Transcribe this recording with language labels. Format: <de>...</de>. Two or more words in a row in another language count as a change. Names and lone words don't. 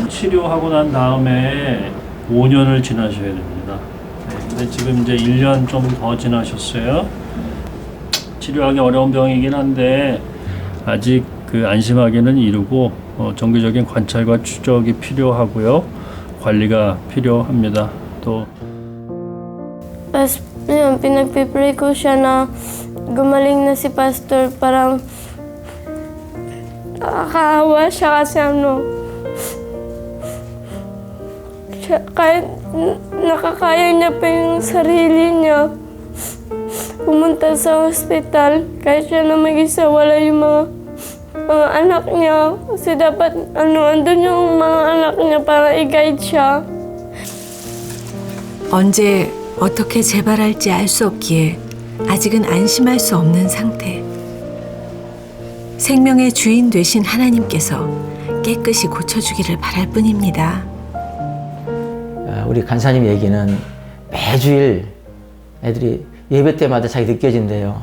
<ko>치료하고 난 다음에 5년을 지나셔야 됩니다. 근데 지금 이제 1년 좀 더 지나셨어요. 치료하기 어려운 병이긴 한데 아직 그 안심하기는 이르고 정기적인 관찰과 추적이 필요하고요. 관리가 필요합니다. 또</ko> <tl>Tapos, yun, pinagpipray ko siya na gumaling na si Pastor. Parang nakakaawa siya kasi kahit nakakaya niya pa yung sarili niya pumunta sa hospital, kahit siya na mag-isa, wala yung mga anak niya. Kasi dapat andun yung mga anak niya para i-guide siya.</tl> <ko>언제 어떻게 재발할지 알 수 없기에 아직은 안심할 수 없는 상태. 생명의 주인 되신 하나님께서 깨끗이 고쳐주기를 바랄 뿐입니다. 우리 간사님 얘기는 매주일 애들이 예배 때마다 자기 느껴진대요.</ko>